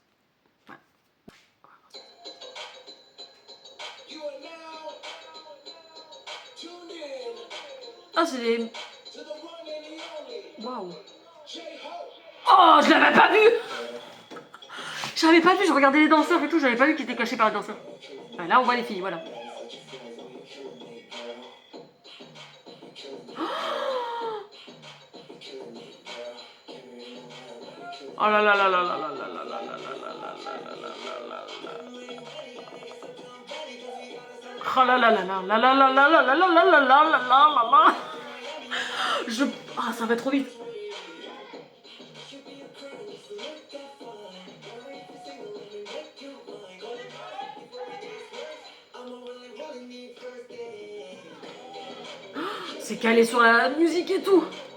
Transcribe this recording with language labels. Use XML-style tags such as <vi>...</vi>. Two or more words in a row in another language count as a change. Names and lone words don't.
<fr>Voilà. Ah, c'est des... Waouh. Oh, je l'avais pas vu. J'avais pas vu, je regardais les danseurs et tout, j'avais pas vu qu'ils étaient cachés par les danseurs. Ah, là, on voit les filles, voilà. Oh là là là là là là là là là là là là. Oh là là là là là là là là là là là là là là là là. Je... Ah, ça va trop vite. C'est calé sur la musique et tout.</fr>